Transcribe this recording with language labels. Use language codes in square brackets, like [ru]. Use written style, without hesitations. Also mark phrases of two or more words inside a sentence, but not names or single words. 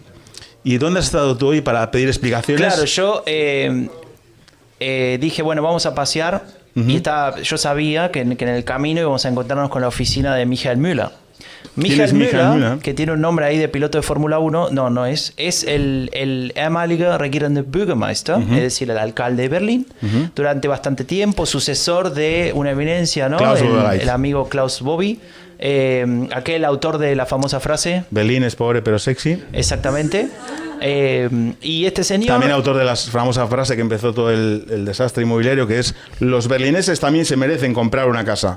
[es] ¿Y dónde has estado tú hoy para pedir explicaciones? Claro, yo dije, bueno, vamos a pasear. Y yo sabía que en el camino íbamos a encontrarnos con la oficina de Michael Müller. Michael Müller, que tiene un nombre ahí de piloto de Fórmula 1, no es el [de] ehemalige regierende Bürgermeister, [es] es decir, el alcalde de Berlín, durante bastante tiempo, sucesor de una eminencia, ¿no? El amigo Klaus Bobby, aquel autor de la famosa frase Berlín es pobre pero sexy. Exactamente. Y este señor... También autor de la famosa frase que empezó todo el desastre inmobiliario, que es: los berlineses también se merecen comprar una casa.